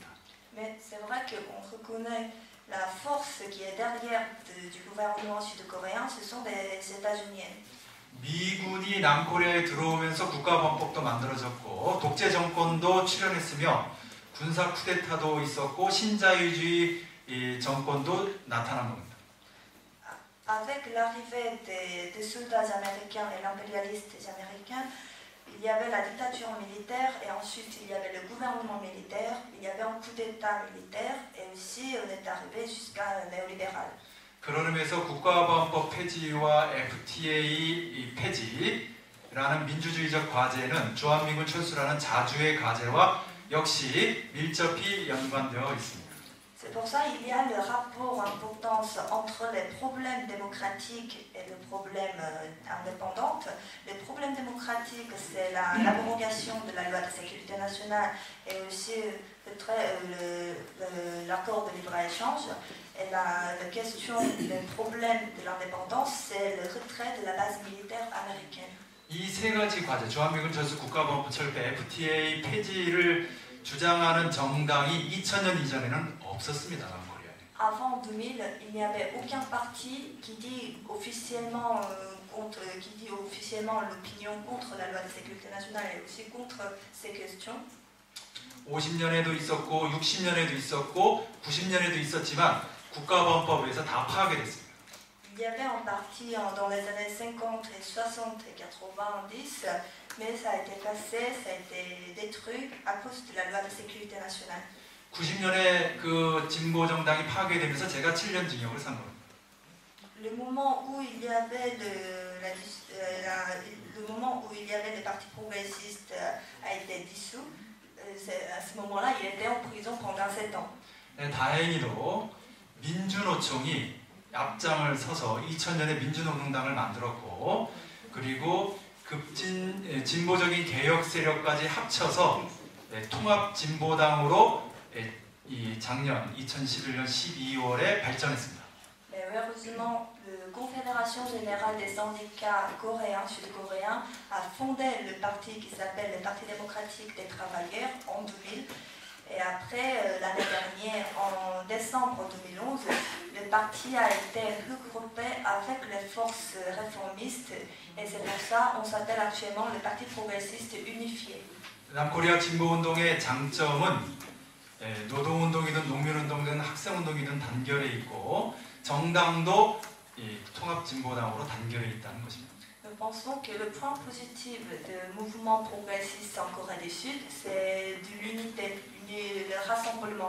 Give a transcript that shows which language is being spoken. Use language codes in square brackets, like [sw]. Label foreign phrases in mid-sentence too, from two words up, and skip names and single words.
[fr] Mais c'est vrai qu'on reconnaît la force qui est derrière du gouvernement sud-coréen, ce sont des États-Unis. [ko] 미군이 남코리아에 들어오면서 국가보안법도 만들어졌고 독재 정권도 출현했으며 군사 쿠데타도 있었고 신자유주의 정권도 나타난 겁니다. [fr] Avec l'arrivée des soldats américains et l'impérialiste américain, il y avait la dictature militaire et ensuite il y avait le gouvernement militaire, il y avait un coup d'état militaire et aussi on est arrivé jusqu'à néolibéral. [ko] 그런 의미에서 국가보안법 폐지와 FTA 폐지라는 민주주의적 과제는 주한미군 철수라는 자주의 과제와 역시 밀접히 연관되어 있습니다. [fr] C'est pour ça qu'il y a le rapport d'importance entre les problèmes démocratiques et le problème indépendant. Les problèmes démocratiques, c'est l'abrogation de la loi de sécurité nationale et aussi l'accord de libre-échange. Et la question des problèmes de l'indépendance, c'est le retrait de la base militaire américaine. [ko] 이 세 가지 과제, 주한미군 철수, 국가보안법 철폐, FTA 폐지를 주장하는 정당이 2000년 이전에는 없었습니다. 남코리아에. [fr] Avant 2000, il n'y avait aucun parti qui dit officiellement l'opinion contre la loi de sécurité nationale et aussi contre ces questions. [ko] 50년에도 있었고 60년에도 있었고 90년에도 있었지만 국가보안법에서 다 파괴됐습니다. [fr] Il y avait un parti dans les années 50 et 60 et 90, mais ça a été cassé, ça a été détruit à cause de la loi de sécurité nationale. [ko] 90년에 그 진보 정당이 파괴되면서 제가 7년 징역을 산 겁니다. [fr] Le moment où il y avait le parti progressiste a été dissous, à ce moment-là, il était en prison pendant 7 ans. [ko] 네, 다행히도 민주노총이 앞장을 서서 2000년에 민주노동당을 만들었고 그리고 진보적인 개혁 세력까지 합쳐서 통합진보당으로 이 작년 2011년 12월에 발전했습니다. [fr] Mais heureusement, la Confédération Générale des Syndicats Coréens, Sud-Coréens a fondé le parti qui s'appelle le Parti démocratique des travailleurs en 2000. Et après, l'année dernière, en décembre 2011, le parti a été regroupé avec les forces réformistes et c'est pour ça qu'on s'appelle actuellement le Parti progressiste unifié. [ko] 남코리아 진보운동의 장점은 노동운동이든 농민운동이든 학생운동이든 단결해 있고 정당도 통합진보당으로 단결해 있다는 것입니다. [fr] Nous pensons que le point positif du mouvement progressiste en Corée du Sud, c'est de l'unité, le rassemblement.